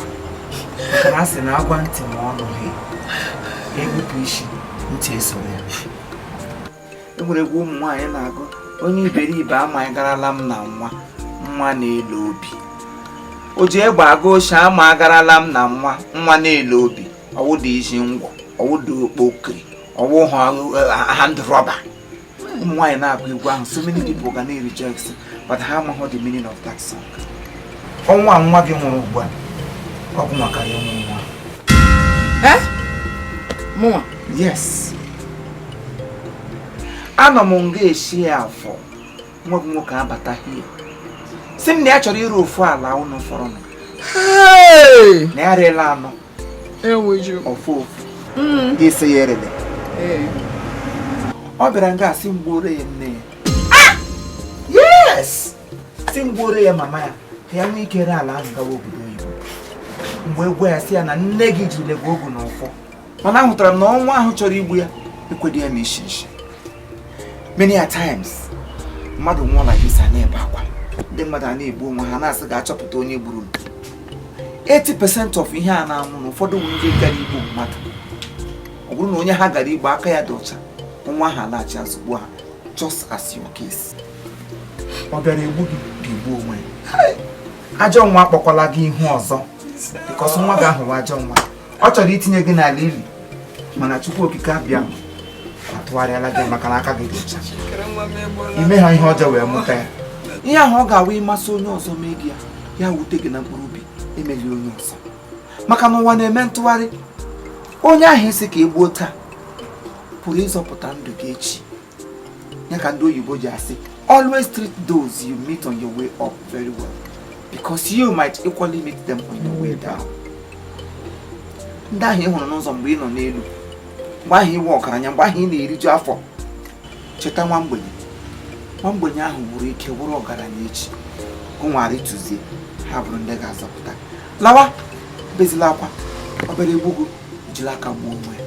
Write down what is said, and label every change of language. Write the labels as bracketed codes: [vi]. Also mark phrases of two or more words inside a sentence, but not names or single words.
[ig] Maka na asị na agwa ntị ma ọnụ ha egbupụ isi ntị esoro ya. Enwere egwu ụmụ nwaanyị na-agụ onye iberibe amaghị garala m na nwa na-elu obi. O ji egbe aga oche ama agarala m na nwa na-elu obi. Ọwụ dị isi ngwọ, ọwụ dị okpokiri, ọwụ [en] hand rubber. [ig] Ụmụ nwaanyị na-agụ egwu ahụ, [en] so many people [ig] ga na-reject, [en] but [ig] ha amaghị [en] the meaning of that song. [ig] Ọnwa nwa gị nwụrụ ugbu a, ọ bụ maka ya ụmụ nwa. Mụnwa? Yes. Anọ m nga eshi ya afọ nwa gị nwoke abata hie. Si m na ya chọrọ ịrụ ofu ala ụnụ fọrọ m. Na ya rela anọ. Enweju. Ofu. Ga-ese ya erele. Ọ bịara nga si mgbore ya nne ya. Yes! Si mgbore ya mama ya. Ya nwee ike re ala ahụ gawa obodo oyibo. Mgbe egwe ya si ya na nne gị jiri legwa ogu n'ọfọ. Mana ahụtara m na ọnwa ahụ chọrọ igbu ya ekwedi ya ma ishi. [en] Many a times, [ig] mmadụ nwụọ na gị sa na-ebe akwa. Ndị mmadụ a na-egbu onwe ha na-asị ga-achọpụta onye gburu. 80% of ihe a na-anwụ na ụfọdụ ndị gara igbu mmadụ. Ọ bụrụ na onye ha gara igbu aka ya dị ọcha, nwa ha laghachi azụgbu ha, [en] just as your case. [ig] Ọ bịara egbu gị ga-egbu onwe ya. Ajọ nwa akpọkwala gị ihu ọzọ. Because nwa gị ahụ ajọ nwa. Ọ chọrọ itinye gị n'ala ili. Mana Chukwu okike abịa atụgharịala gị maka na aka gị dị ọcha. Ime ha ihe ọjọọ wee mụta ya. Ihe ahụ ọ ga-awa ịmasị onye ọzọ mee gị ya wute gị na mkpụrụ obi emeli onye ọzọ. Maka na ụwa na-eme ntụgharị. Onye ahụ isi ka egbuo taa pụrụ ịzọpụta ndụ gị echi. Ya ka ndị oyibo ji asị, [en] always treat those you meet on your way up very well, because you might equally meet them on your way down. [ig] Ndị ahụ ị hụrụ n'ụzọ mgbe ị nọ n'elu, mgbe ahụ iwe ọgaranya, mgbe ahụ ị na-eriju afọ, cheta nwa mgbenye ahụ gburu ike bụrụ ọgaranya echi. Gụnwara ịtụzie ha bụrụ ndị ga-azọpụta. Lawa bezila akwa, obere egbugo jiri aka gbuo onwe ya.